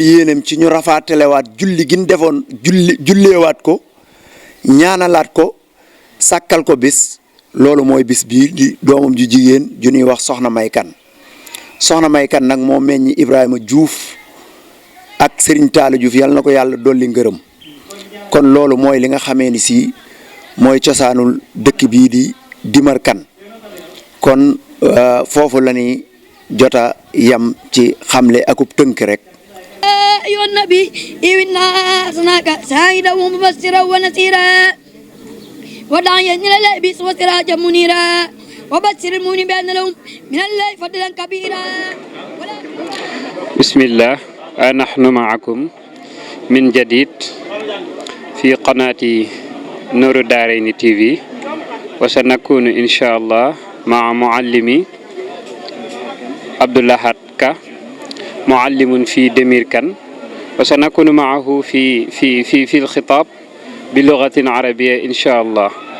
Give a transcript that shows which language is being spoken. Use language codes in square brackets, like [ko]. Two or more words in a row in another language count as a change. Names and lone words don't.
[wo] yéenam ci ñu rafaatelewaat julli gin defoon julleewaat ko ñaanalaat ko sàkkal ko bis loolu mooy bis bii di doomam ju jigéen ju ñuy wax soxna May Kane soxna May Kane nag moo meññi Ibrahima Diouf ak Serigne Talla Diouf yàlla na ko yàlla dolli ngërëm kon loolu mooy li nga xamee ni si mooy cosaanul dëkk bii di Dimar Kane kon foofu la ni jota yam ci xamle akub tënk rek. [ar] أيها النبي إنا أرسلناك شاهدا ومبشرا ونذيرا وداعيا إلى الله وسراجا منيرا وبشر المؤمنين بأن لهم من الله فضلا كبيرا. بسم الله نحن معكم من جديد في قناة نور الدارين تي في وسنكون إن شاء الله مع معلمي عبد الله كا معلم في دمير كان وسنكون معه في الخطاب بلغة عربية إن شاء الله.